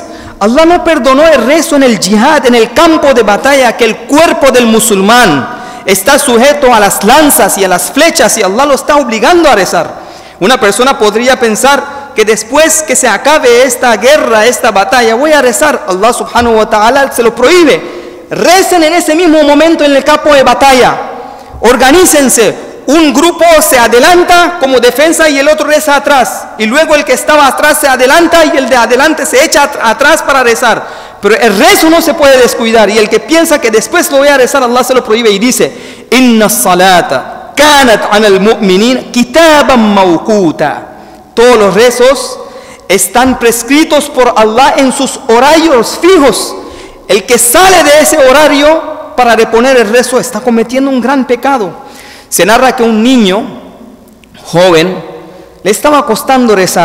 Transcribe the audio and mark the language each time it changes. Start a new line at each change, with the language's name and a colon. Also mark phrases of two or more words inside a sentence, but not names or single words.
Spanish: Allah no perdonó el rezo en el jihad, en el campo de batalla, que el cuerpo del musulmán está sujeto a las lanzas y a las flechas, y Allah lo está obligando a rezar. Una persona podría pensar que después que se acabe esta guerra, esta batalla, voy a rezar.
Arabic: الله سبحانه وتعالى
Spanish: se lo prohíbe. Recen en ese mismo momento en el campo de batalla. Organícense. Un grupo se adelanta como defensa y el otro reza atrás. Y luego el que estaba atrás se adelanta y el de adelante se echa atrás para rezar. Pero el rezo no se puede descuidar. Y el que piensa que después lo voy a rezar, Allah se lo prohíbe y dice:
Arabic: إن الصلاة كانت على المؤمنين كتابا موقوتا.
Spanish: Todos los rezos están prescritos por Allah en sus horarios fijos. El que sale de ese horario para reponer el rezo está cometiendo un gran pecado. Se narra que un niño joven le estaba costando rezar.